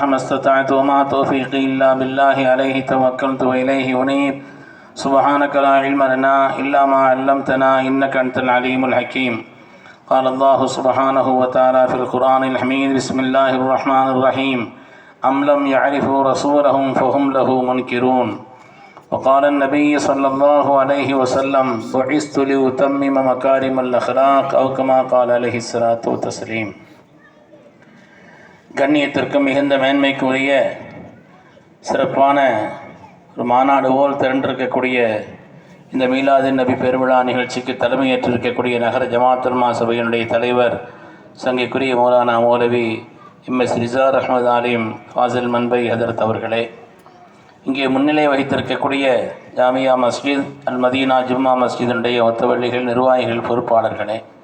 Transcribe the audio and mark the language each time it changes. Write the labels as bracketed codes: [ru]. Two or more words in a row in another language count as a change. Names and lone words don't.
[ar] ما استطعت وما توفيقي إلا بالله عليه توكلت وإليه أنيب سبحانك لا علم لنا إلا ما علمتنا إنك أنت العليم الحكيم قال الله سبحانه وتعالى في القرآن الحميد بسم الله الرحمن الرحيم أم لم يعرفوا رسولهم فهم له منكرون وقال النبي صلى الله عليه وسلم بعثت لأتمم مكارم الأخلاق أو كما قال عليه الصلاة والتسليم. [ta] கண்ணியத்திற்கும் மிகுந்த மேன்மைக்குரிய சிறப்பான ஒரு மாநாடு போல் திரண்டிருக்கக்கூடிய இந்த மீலாதின் நபி பெருவிழா நிகழ்ச்சிக்கு தலைமையேற்றிருக்கக்கூடிய நகர ஜமாத்துல் உலமா சபையினுடைய தலைவர் சங்கைக்குரிய மௌலானா மௌலவி எம்எஸ் ரிசார் அஹ்மத் ஆலிம் ஃபாசில் மன்பை ஹதரத் அவர்களே, இங்கே முன்னிலை வகித்திருக்கக்கூடிய ஜாமியா மஸ்ஜித் அல் மதீனா ஜும்மா மஸ்ஜிதினுடைய ஒத்தவள்ளிகள், நிர்வாகிகள், பொறுப்பாளர்களே,